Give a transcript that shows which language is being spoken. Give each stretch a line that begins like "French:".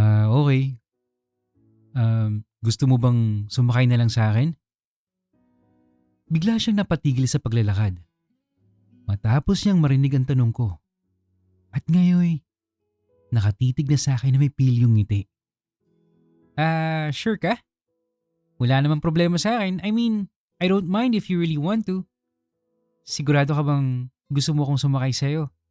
Filipino: Okay. Gusto mo bang sumakay na lang sa akin? Bigla siyang napatigil sa paglalakad. Matapos niyang marinig ang tanong ko. At ngayon, nakatitig na sa akin na may pilyong ngiti. Sure ka? Wala namang problema sa akin.
English: I mean, I don't mind if you really want to.
Filipino: Sigurado ka bang gusto mo akong sumakay sa'yo?